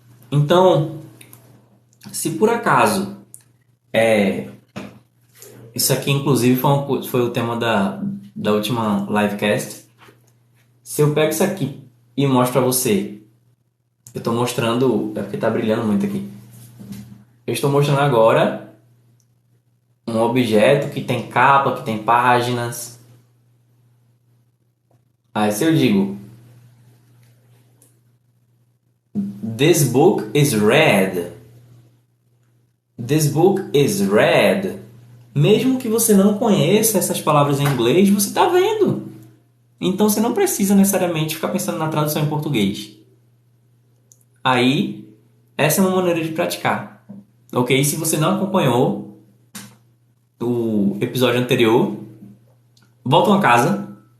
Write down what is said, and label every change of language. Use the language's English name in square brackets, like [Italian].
[Portuguese] Então, se por acaso isso aqui inclusive foi o tema da última livecast, se eu pego isso aqui e mostro para você, eu estou mostrando, é porque está brilhando muito aqui, eu estou mostrando agora um objeto que tem capa, que tem páginas. Aí se eu digo [English] This book is red. This book is red. [Portuguese] Mesmo que você não conheça essas palavras em inglês, você está vendo. Então você não precisa necessariamente ficar pensando na tradução em português. Aí, essa é uma maneira de praticar. Ok? Se você não acompanhou o episódio anterior, volta uma casa.